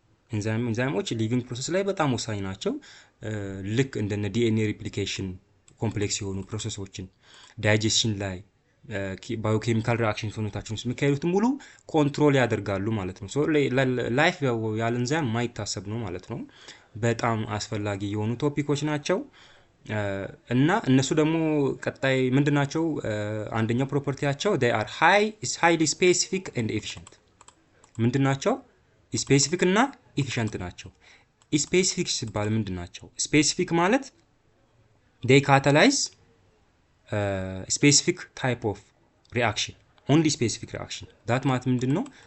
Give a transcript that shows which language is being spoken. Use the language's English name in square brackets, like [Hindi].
[Amharic] ኤንዛይሞች ሊቪንግ ፕሮሰስ ላይ በጣም ወሳኝ ናቸው። ልክ እንደነ ዲኤንኤ ሪፕሊኬሽን ኮምፕሌክስ የሆኑ ፕሮሰሶችን ዳይጀስሽን ላይ ባዮኬሚካል ሪአክሽን ሰውነታችን ውስጥ የሚካሄዱትን ሙሉ ኮንትሮል ያደርጋሉ ማለት ነው። ሶ ላይፍ ያለ ኤንዛይም ማይታሰብ ነው ማለት ነው። በጣም አስፈላጊ የሆኑ ቶፒኮች ናቸው እና እነሱ ደግሞ ቀጣይ ምንድናቸው? አንደኛው ፕሮፐርቲያቸው [English] they are highly specific and efficient [Amharic] ምንድናቸው? ስፔሲፊክ እና ኢፊሸንት ናቸው። ስፔሲፊክ ሲባል ምንድናቸው? ስፔሲፊክ ማለት [English] they catalyze specific type of reaction only specific reaction that [Amharic] ማለት ምንድነው?